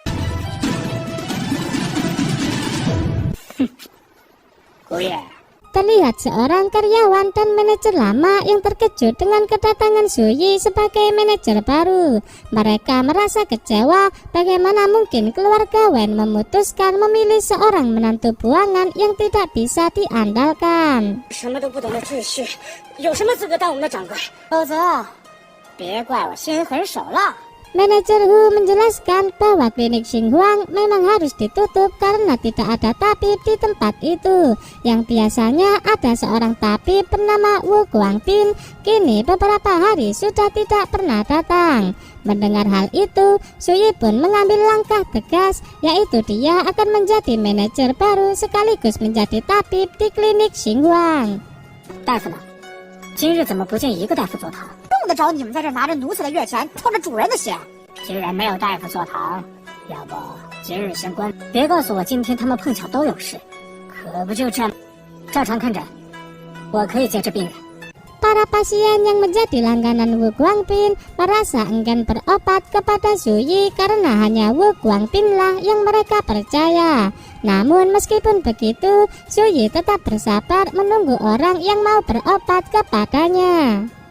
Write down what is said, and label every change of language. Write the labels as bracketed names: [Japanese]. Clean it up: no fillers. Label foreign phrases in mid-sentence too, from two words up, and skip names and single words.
[Indonesian] Terlihat seorang karyawan dan manajer lama yang terkejut dengan kedatangan Suyi sebagai manajer baru. Mereka merasa kecewa bagaimana mungkin keluarga Wen memutuskan memilih seorang menantu buangan yang tidak bisa diandalkan. [Chinese] 什么都不懂的赘婿，有什么资格当我们的掌柜？否则，别怪我心狠手辣。 [Indonesian] Manajer Hu menjelaskan bahwa klinik Xinghuang memang harus ditutup karena tidak ada tabib di tempat itu. Yang biasanya ada seorang tabib bernama Wu Guangpin, kini beberapa hari sudah tidak pernah datang. Mendengar hal itu, Suyi pun mengambil langkah tegas, yaitu dia akan menjadi manajer baru sekaligus menjadi tabib di klinik Xinghuang. [Chinese] 大夫呢？今日怎么不见一个大夫坐堂？用得着你们在这拿着奴才的月钱，偷着主人的血？今日没有大夫坐堂，要不今日先关。别告诉我今天他们碰巧都有事，可不就这么照常看诊？我可以接治病人。 [Indonesian] Para pasien yang menjadi langganan Wu Guangpin merasa enggan berobat kepada Suyi karena hanya Wu Guangpin lah yang mereka percaya. Namun meskipun begitu, Suyi tetap bersabar menunggu orang yang mau berobat kepadanya.